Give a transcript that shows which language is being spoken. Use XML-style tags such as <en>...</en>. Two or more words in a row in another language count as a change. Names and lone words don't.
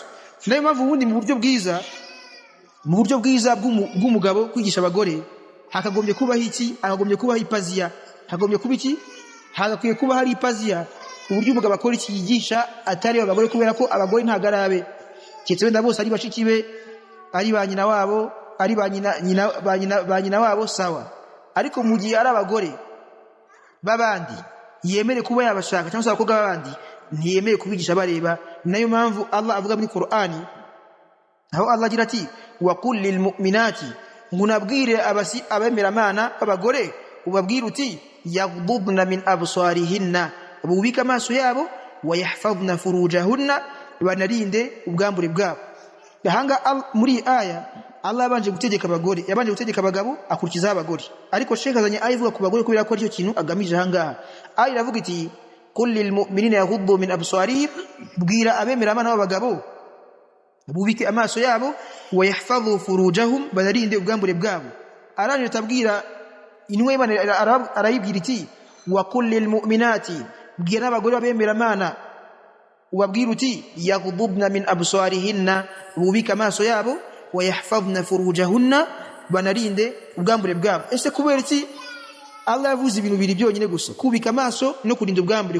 <rw>Nayo mpamvu ubundi mu buryo bwiza bw'umugabo kwigisha abagore hakagombye kubaho iki, hakagombye kubaho ipaziya, hakagombye kuba iki, hagakwiye kuba hari ipaziya uburyo umugabo akora iki yigisha atari abagore, kubera ko abagore ntagarabe cyetse wenda bose ari bashiki be ari ba nyina wabo ari ba nyina wabo sawa, ariko mu gihe ari abagore babandi yemere kuba yabashaka cyangwa se abakobwa babandi ntiyemere kubigisha bareba. Nayo mpamvu Allah avuga muri Qur'ani aho Allah agira ati</rw> <ar>وقل للمؤمنات,</ar> <rw>ngunabwire abemera Imana abagore ubabwire uti</rw> <ar>يغضضن من أبصارهن,</ar> <rw>bubika amaso yabo,</rw> <ar>ويحفظن فروجهن,</ar> <rw>banarinde ubwambure bwabo. Yahanga muri aya Allah yabanje gutegeka abagore, yabanje gutegeka abagabo akurikiza abagore, ariko Sheikh azanye aya ivuga ku bagore kubera ko aricyo kintu agamije hangaha. Aya iravuga iti</rw> <ar>قل للمؤمنين يغضوا من أبصارهم,</ar> <rw>bwira abemera Imana b'abagabo bubike amaso yabo,</rw> <ar>ويحفظوا فروجهم,</ar> <rw>banarinde ubwambure bwabo. Aranje tabwira inwe Imana arayibwira iti</rw> <ar>وقل للمؤمنات,</ar> <rw>bwira abagore abemera Imana ubabwira uti</rw> <ar>يغضضن من أبصارهن,</ar> <rw>bubike amaso yabo,</rw> <ar>ويحفظن فروجهن,</ar> <rw>banarinde ubwambure bwabo. Ese kubera iki Allah yavuze ibintu biri byonyine gusa, kubika amaso no kurinda ubwambure?</rw>